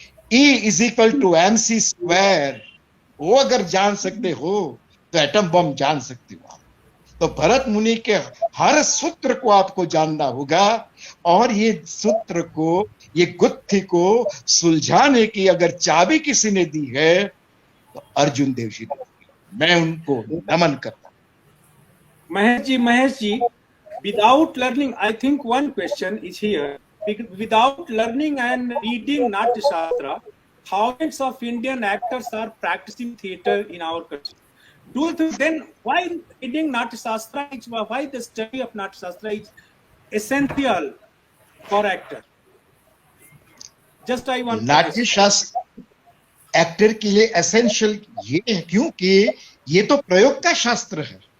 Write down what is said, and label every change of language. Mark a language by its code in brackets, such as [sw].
[hi] E = mc², वो अगर जान सकते हो तो एटम बम जान सकते हो। तो भरत मुनि के हर सूत्र को आपको जानना होगा, और ये सूत्र को, ये गुत्थी को सुलझाने की अगर चाबी किसी ने दी है तो अर्जुन देव जी ने। मैं उनको नमन करता हूं। [en] Mahesh ji, without learning, I think one question is here. Without learning and reading Natya Shastra, thousands of Indian actors are practicing theatre in our country. Do you think then why reading Natya Shastra is, why the study of Natya Shastra is essential for actor? Just I want [hi] नाट्य शास्त्र actor के लिए essential ये है क्योंकि ये तो प्रयोग का शास्त्र है।